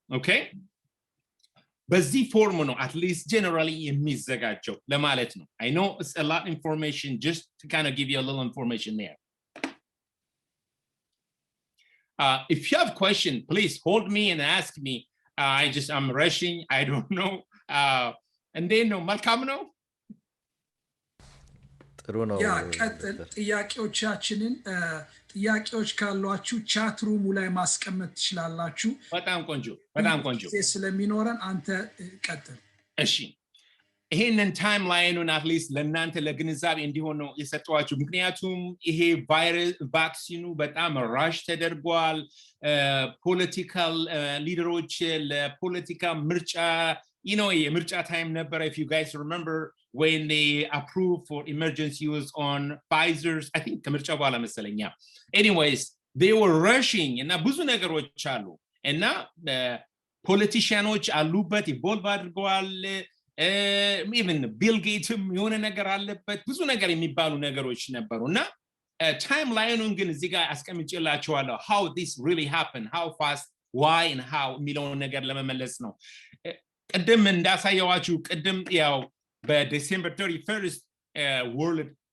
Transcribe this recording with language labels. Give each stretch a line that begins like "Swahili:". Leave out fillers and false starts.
English: Okay,
Amharic: በዚህ ፎርም ነው
English: at least generally
Amharic: የሚዘጋጀው ለማለት ነው።
English: I know it's a lot of information, just to kind of give you a little information there. If you have a question, please hold me and ask me. I'm rushing, I don't know. And then
Amharic: መልካም ነው። ጥሩ ነው። ያ ቀጥል። ጥያቄዎቻችንን ጥያቄዎች ካሏችሁ ቻት ሩሙ ላይ ማስቀመጥ ትችላላችሁ። በጣም ቆንጆ ስለሚኖረን አንተ ቀጥል። እሺ፣ ይሄንን ታይም ላይኑን አትሊስት ለእናንተ ለግንዛቤ እንዲሆን ነው የሰጠኋችሁ። ምክንያቱም ይሄ ቫይረስ ቫክሲኑ በጣም ራሽ ተደርጓል። ፖለቲካል ሊደሮች ለፖለቲካ ምርጫ የምርጫ ታይም ነበረ.
English: if you guys remember when they approved for emergency use on Pfizer's, I think
Amharic: ከምርጫ በኋላ መሰለኝ.
English: anyways they were rushing
Amharic: እና ብዙ ነገሮች አሉ እና ፖለቲሽያኖች አሉበት ኢንቮልቭ አድርገዋል። even ቢል ጌትም የሆነ ነገር አለበት። ብዙ ነገር የሚባሉ ነገሮች ነበሩ እና ታይም ላይኑን ግን እዚህ ጋር አስቀምጬላችኋለሁ
English: how this really happened, how fast, why and how
Amharic: የሚለውን ነገር ለመመለስ ነው። ቅድም እንዳሳየዋችሁ ቅድም ያው በዲሴምበር 31st World